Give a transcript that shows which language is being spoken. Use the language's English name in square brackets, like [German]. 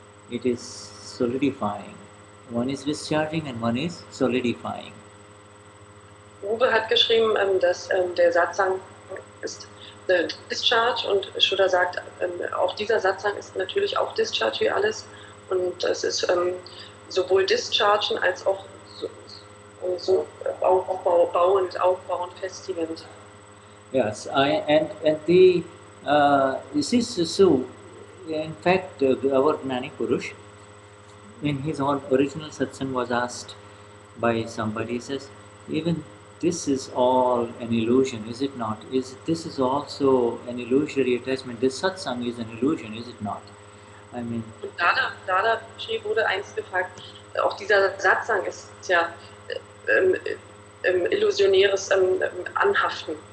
[English] It is solidifying. One is discharging and one is solidifying. [German] Uwe hat geschrieben, dass der Satsang ist eine Discharge und Shuddha sagt, auch dieser Satsang ist natürlich auch Discharge wie alles und es ist sowohl Dischargen als auch so aufbauend, festigend. [English] Yes, and the this is so. In fact, our Gnani Purush, in his own original satsang, was asked by somebody. He says, even this is all an illusion, is it not? This is also an illusory attachment? This satsang is an illusion, is it not? I mean. [German] Und Dadashri wurde einst gefragt, auch dieser Satsang ist ja illusionäres Anhaften.